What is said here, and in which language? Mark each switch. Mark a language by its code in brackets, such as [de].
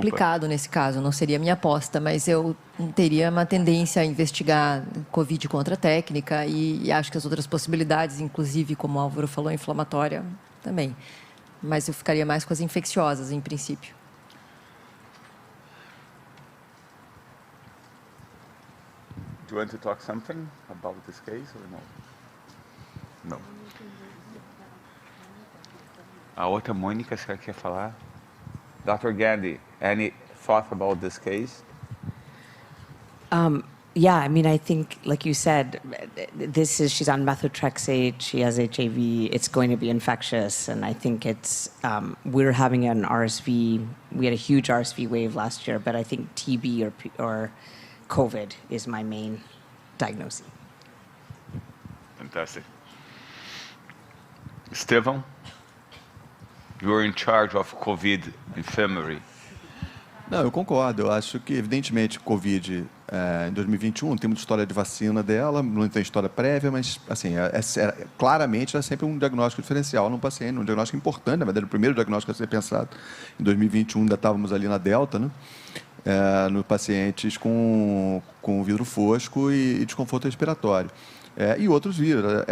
[pt] complicado nesse caso, não seria minha aposta, mas eu teria uma tendência a investigar Covid contra técnica e acho que as outras possibilidades, inclusive, como o Álvaro falou, inflamatória, também. Mas eu ficaria mais com as infecciosas, em princípio. [en] Do you want to talk something about this case or no? [pt] Não. A outra Mônica, você quer falar? [en] Dr. Gandhi, any thought about this case? Yeah, I mean, I think, like you said, she's on methotrexate, she has HIV, it's going to be infectious, and I think we're having an RSV, we had a huge RSV wave last year, but I think TB or COVID is my main diagnosis. Fantastic. Estevão, you're in charge of COVID infirmary. [pt] Não, eu concordo. Eu acho que, evidentemente, Covid, em 2021, tem muita história de vacina dela, não tem história prévia, mas, assim, claramente é sempre um diagnóstico diferencial num paciente, um diagnóstico importante, na verdade, o primeiro diagnóstico a ser pensado. Em 2021, ainda estávamos ali na Delta, né? Nos pacientes com vidro fosco e desconforto respiratório. E outros vírus.